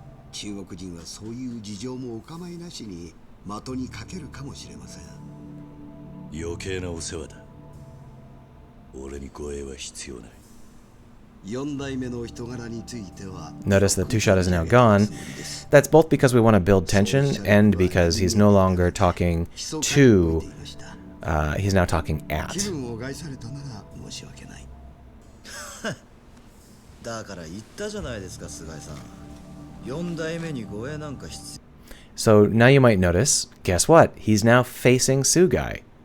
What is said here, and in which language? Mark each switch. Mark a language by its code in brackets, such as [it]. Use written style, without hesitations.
[ja] 中国人はそういう事情もお構いなしに的にかけるかもしれません。余計なお世話だ。俺に護衛は必要ない。 4代目の人柄については [en] Notice the two shot is now gone. That's both because we want to build tension and because he's no longer talking to, he's now talking at. [ja] 気分を害されたなら申し訳ない。だから言ったじゃないですか、菅井さん。4代目に護衛なんか必要。 [en] So now you might notice, guess what? He's now facing Sugai.